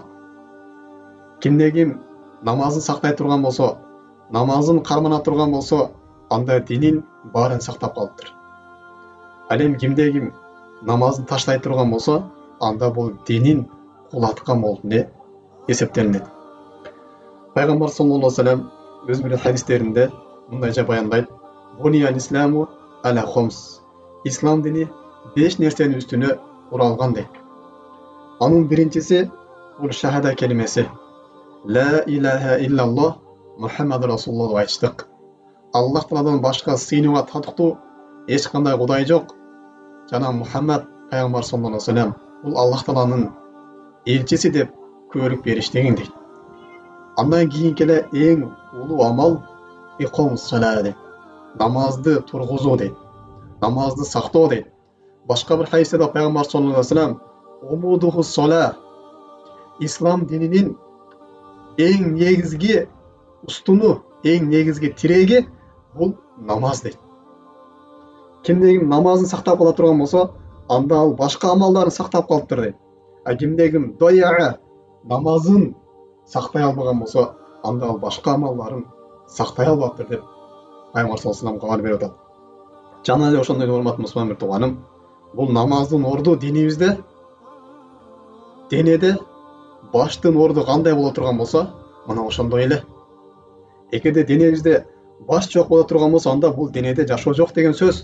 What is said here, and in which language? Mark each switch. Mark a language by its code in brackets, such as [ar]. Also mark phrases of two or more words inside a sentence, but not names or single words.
[ky] Кимде ким намазын сактай турган болсо, намазын кармана турган болсо, анда динин баарын сактап калыптыр. Ал эми кимде ким намазын таштай турган болсо, анда бул динин кулаткан болуп эсептелинет. Пайгамбар [ar] صلى الله عليه وسلم [ky] өз бир хадистеринде мындайча баяндайт: [ar] "بني الإسلام على خمس". [ky] Ислам дини 5 нерсенин үстүнө куралган дейт. Анын биринчиси бул шахада келимеси. [ar] لا إله إلا الله محمد رسول الله [ky] деп айтыштык. Аллах Тааладан башка сыйынууга татыктуу эч кандай кудай жок. Жана Мухаммад пайгамбар [ar] صلى الله عليه وسلم [ky] бул Аллах Тааланын элчиси деп күбөлүк бериштигин дейт. Андан кийинки эле эң улуу амал [ar] إقام الصلاة [ky] дейт. Намазды тургузуу дейт. Намазды сактоо дейт. Башка бир хадисте пайгамбар [ar] صلى الله عليه وسلم عموده الصلاة, [ky] ислам дининин эң негизги устуну, эң негизги тиреги бул намаз дейт. Кимде ким намазын сактап кала турган болсо, анда ал башка амалдарын сактап калыптыр дейт. А кимде ким дояа намазын сактай албаган болсо, анда ал башка амалдарын сактай албаптыр деп пайгамбар [ar] صلى الله عليه وسلم [ky] кабар берип атат. Жана эле ошондой урматтуу мусулман бир тууганым, бул намаздын орду динибизде, денеде баштын орду кандай боло турган болсо, мына ошондой эле. Эгерде денебизде баш жок боло турган болсо, анда бул денеде жашоо жок деген сөз.